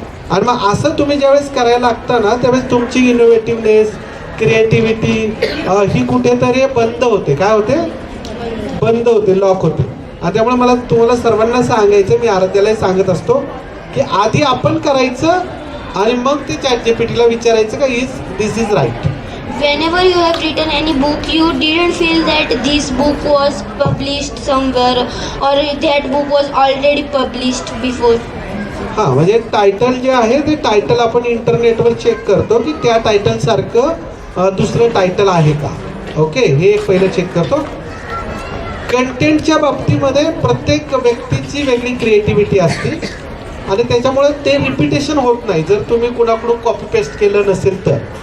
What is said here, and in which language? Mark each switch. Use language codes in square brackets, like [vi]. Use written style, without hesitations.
[mr] आणि मग असं तुम्ही ज्यावेळेस करायला लागता ना त्यावेळेस तुमची इनोव्हेटिव्हनेस, क्रिएटिव्हिटी ही कुठेतरी बंद होते. काय होते? बंद होते, लॉक होते. आणि त्यामुळे मला तुम्हाला सर्वांना सांगायचं, मी आराध्यालाही सांगत असतो की आधी आपण करायचं आणि मग ते ChatGPTला विचारायचं का [en] This is right. Whenever you have written any book, you didn't feel that this book was published somewhere or that book was already published before? [mr] हां, म्हणजे टायटल जे आहे ते टायटल आपण इंटरनेटवर चेक करतो की त्या टायटलसारखं दुसरं टायटल आहे का. ओके, हे एक पहिलं चेक करतो. कंटेंटच्या बाबतीमध्ये प्रत्येक व्यक्तीची वेगळी क्रिएटिव्हिटी असते आणि त्याच्यामुळे ते रिपिटेशन होत नाही जर तुम्ही कुणाकडून कॉपी पेस्ट केलं नसेल तर.